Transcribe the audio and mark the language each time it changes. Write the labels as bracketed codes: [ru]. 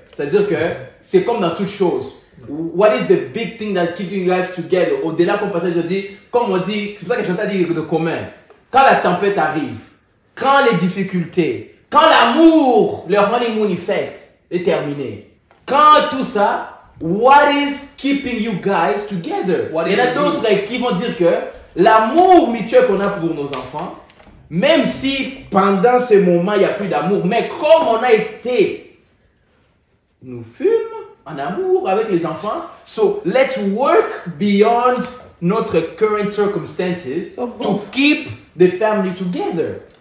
[fr] C'est-à-dire que c'est comme dans toute chose. [en] What is the big thing that keeps you guys together? [fr] Au-delà qu'on partage, je dis, comme on dit, c'est pour ça que Chantal dit de commun. Quand la tempête arrive, quand les difficultés, quand l'amour, le honeymoon effect est terminé, quand tout ça, [en] what is keeping you guys together? [fr] Il y en a d'autres qui vont dire que l'amour mutuel qu'on a pour nos enfants, même si pendant ce moment il n'y a plus d'amour, mais comme on a été, nous fûmes en amour avec les enfants, [en] so let's work beyond [fr] notre current circumstances to keep the family together.